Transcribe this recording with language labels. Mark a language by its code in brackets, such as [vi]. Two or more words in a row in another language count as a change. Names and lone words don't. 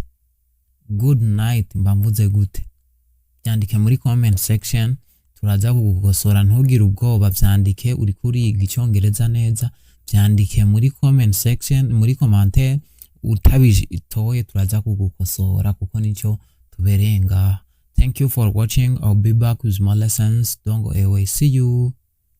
[en] Good night [rw] mba mvuze gute? Byandike muri [en] comment section, [rw] turaza kugukosora. Ntugire ubwoba, byandike. Uri kuriga Icyongereza neza, byandike muri [en] comment section, [rw] muri commentaire. Utabitoye turaza kugukosora kuko nico tuberenga. [en] Thank you for watching. I'll be back with more lessons. Don't go away. See you.